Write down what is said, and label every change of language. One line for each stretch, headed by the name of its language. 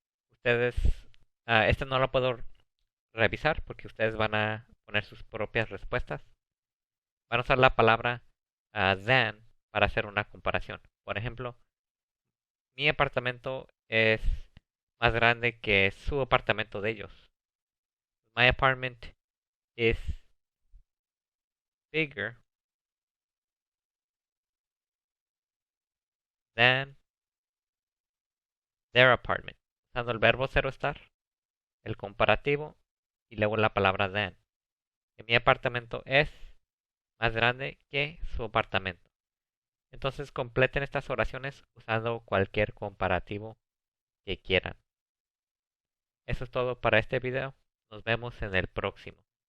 Spanish: Ustedes, este no lo puedo revisar porque ustedes van a poner sus propias respuestas. Van a usar la palabra than para hacer una comparación. Por ejemplo, Mi apartamento es más grande que su apartamento de ellos.
English: My apartment is bigger than their apartment.
Spanish: Usando el verbo ser o estar, el comparativo y luego la palabra than. Que mi apartamento es más grande que su apartamento. Entonces completen estas oraciones usando cualquier comparativo que quieran. Eso es todo para este video. Nos vemos en el próximo.